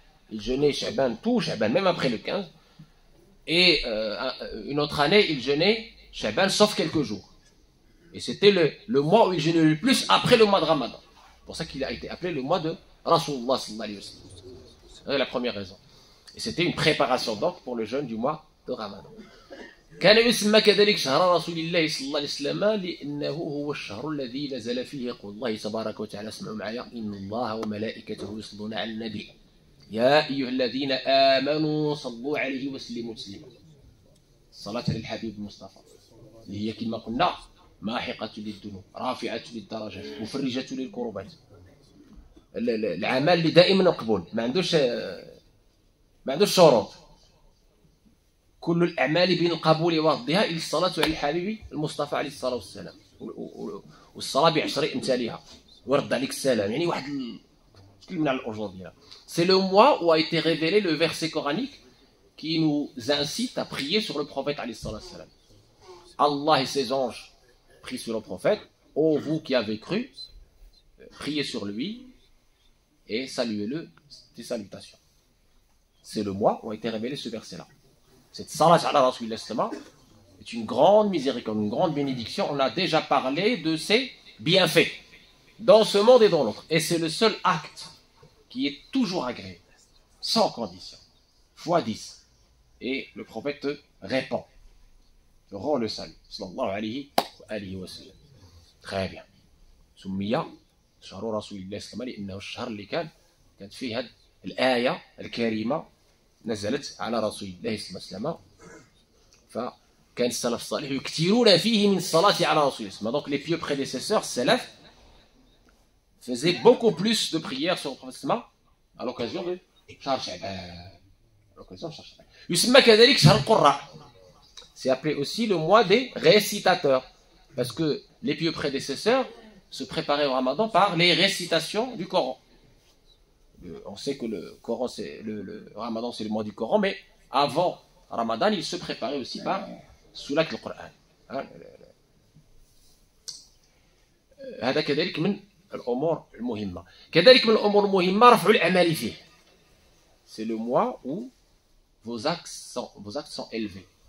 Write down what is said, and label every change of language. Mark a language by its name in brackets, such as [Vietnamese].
[French] Il jeûnait Shaban, tout Shaban, même après le 15. Et une autre année, il jeûnait Shaban sauf quelques jours. Et c'était le mois où il jeûnait le plus après le mois de Ramadan. C'est pour ça qu'il a été appelé le mois de Rasulullah sallallahu alayhi wa sallam. C'est la première raison. Et c'était une préparation donc pour le jeûne du mois de Ramadan. [Arabic] كان يسمى كذلك شهر رسول الله صلى الله عليه وسلم لأنه هو الشهر الذي نزل فيه يقول الله تبارك وتعالى اسمعوا معي إن الله وملائكته يصلون على النبي يا أيها الذين آمنوا صلوا عليه وسلموا تسليما. الصلاة على الحبيب المصطفى اللي هي كما قلنا ماحقة للذنوب رافعة للدرجات مفرجة للكربات. العمل اللي دائما مقبول ما عندوش شروط. كل الأعمال بين القبول وضدها إلى الصلاة على الحبيب المصطفى عليه الصلاة والسلام والصلاة بعشر أمثالها ورد عليك السلام. يعني واحد كلمة على [French] aujourd'hui. C'est le mois où a été révélé le verset coranique qui nous incite à prier sur le prophète alayhi salatu wassalam. Allah et ses anges prient sur le prophète. Ô vous qui avez cru, priez sur lui et saluez-le des salutations. C'est le mois où a été révélé ce verset-là. Cette salat ala rasulillah est une grande miséricorde, une grande bénédiction. On a déjà parlé de ses bienfaits dans ce monde et dans l'autre. Et c'est le seul acte qui est toujours agréé, sans condition, fois 10. Et le prophète te répond, te rend le salut. Sallallahu alayhi wa sallam. Très bien. [Arabic] سمي شهر رسول الله صلى الله عليه وسلم لأنه الشهر اللي كانت فيه هذه الآية الكريمة نزلت على رسول الله صلى الله عليه وسلم. فكان السلف الصالح يكثرون فيه من الصلاة على رسول الله. [French] Donc les pieux prédécesseurs, salaf, faisaient beaucoup plus de prières sur le prophète à l'occasion de Shahr Sha'ban. [Arabic] يسمى كذلك شهر القراء. [French] C'est appelé aussi le mois des récitateurs. Parce que les pieux prédécesseurs se préparaient au Ramadan par les récitations du Coran. On sait que le Coran, le Ramadan, c'est le mois du Coran, mais avant Ramadan, il se préparait aussi par Sulat al-Qur'an. [Arabic] هذا كذلك من الأمور المهمة. كذلك من الأمور المهمة رفع الأعمال فيه. [French] C'est le mois où vos actes sont élevés.